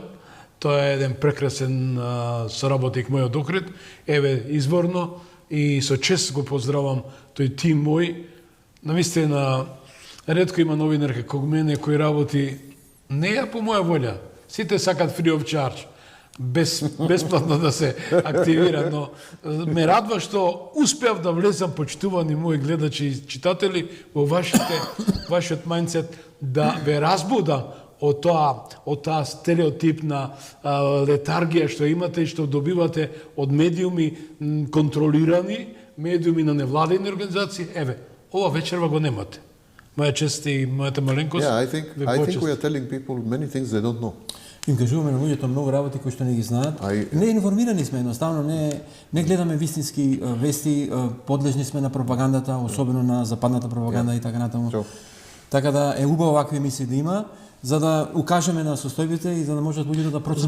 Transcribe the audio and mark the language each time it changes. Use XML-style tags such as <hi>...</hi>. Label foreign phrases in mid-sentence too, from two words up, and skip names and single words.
<mk>Тој е еден прекрасен соработник мојот окрет. Еве, изворно и со чест го поздравам тој тим мој. Навистина, ретко има новинар како мене кој работи не ја по моја волја. Сите сакат</mk> <en>free of charge.</en> <mk>Бесплатно да се активира, но ме радва што успеав да влезам, почитувани мои гледачи и читатели, во вашиот мајндсет, да ве разбудам од таа стереотипна летаргија што имате и што добивате од медиуми контролирани, медиуми на невладени организации. Еве, ова вечерва го немате. Моја чест и мојата маленкост.</mk> <en>yeah, I think we are telling people many things they don't know.</en> <mk>Им кажуваме на луѓето многу работи кои што не ги знаат. Не информирани сме, едноставно не гледаме вистински вести, подлежни сме на пропагандата, особено на западната пропаганда и така натаму. Така да е убаво вакви емисии да има, за да укажеме на состојбите и за да можат луѓето да проценат.</mk>